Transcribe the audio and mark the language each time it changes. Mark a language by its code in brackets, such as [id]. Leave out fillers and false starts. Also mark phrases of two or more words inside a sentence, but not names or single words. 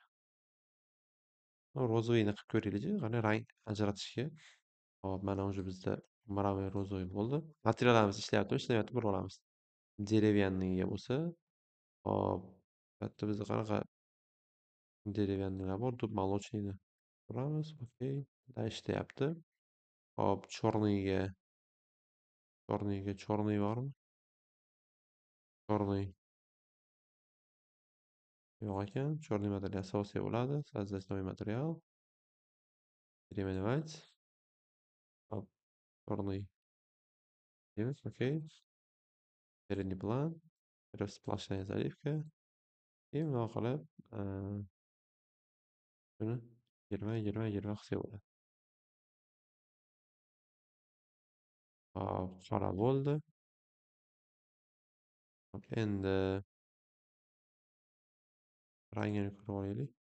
[uz] Rozoviyni qilib ko'raylik-chi, qani rang ajratishga. Hop, mana уже bizda mramor rozовый bo'ldi. Materiallarimiz ishlayaptimi, ishlamayaptimi ko'rib olamiz. Dеревянныйga bo'lsa, hop, bu yerda bizda qanaqa dеревянныйlar bor? [ru] Тут молочныйni [uz] uramiz, okey. Da ishlayapti. Hop, chorniy bormi? Chorniy yo'q ekan. Chorniy material asosiy bo'ladi. [ru] Создать новый материал. Переименовать. [uz] Hop, chorniy deymiz, okey. [ru] Передний план. Сплошная заливка. [uz] И bundoq qilib, buni 20 qilsak bo'ladi. Hop, qora bo'ldi. Hop, endi rangini ko'rib olaylik.